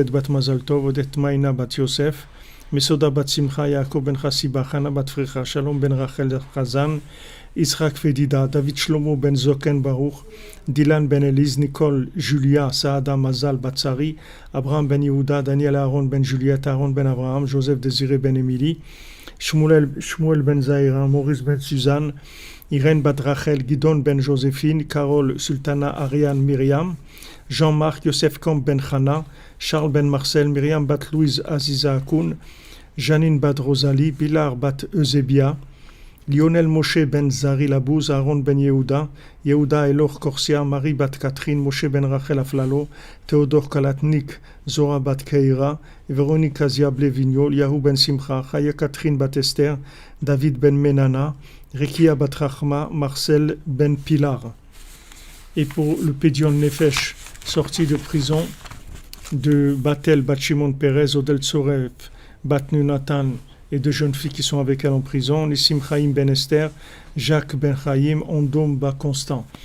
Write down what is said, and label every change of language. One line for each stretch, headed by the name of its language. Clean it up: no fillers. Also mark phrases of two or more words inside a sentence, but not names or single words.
French: bat Mazal Tov, Odet Maïna bat Yosef, Mesoda bat Simcha, Yaakov ben Chassiba, Chana bat Frecha, Shalom ben Rachel Chazan, Israq Fedida, David Shlomo ben Zoken Baruch, Dylan ben Eliz, Nicole Julia, Saada Mazal Batsari, Abraham ben Yehuda, Daniel Aaron ben Juliette, Aaron ben Abraham, Joseph Désiré ben Émilie, Shmuel ben Zahira, Maurice ben Suzanne, Irène bat Rachel, Gidon ben Joséphine, Carole Sultana Ariane Myriam, Jean-Marc Yosef Kamp ben Chana, Charles ben Marcel, Myriam bat Louise Aziza Akoun, Janine bat Rosalie, Pilar bat Eusebia, Lionel Moshe ben Zari Labouz, Aaron ben Yehuda, Yehuda Elor Korsia, Marie bat Catherine, Moshe ben Rachel Aflalo, Théodore Kalatnik, Zora bat Keira, Véronique Azia Blevignol, Yahou ben Simcha, Chaya Catherine bat Esther, David ben Menana, Rekia bat Rachma, Marcel ben Pilar. Et pour le
Hebrew: Pédion Nefesh,
French: sorti de prison, de Batel bat Shimon Perez, Odel Tsoref bat Nunatan, et deux jeunes filles qui sont avec elle en prison, Nissim Chaim ben Esther, Jacques ben Chaim, Ondom bat Constant.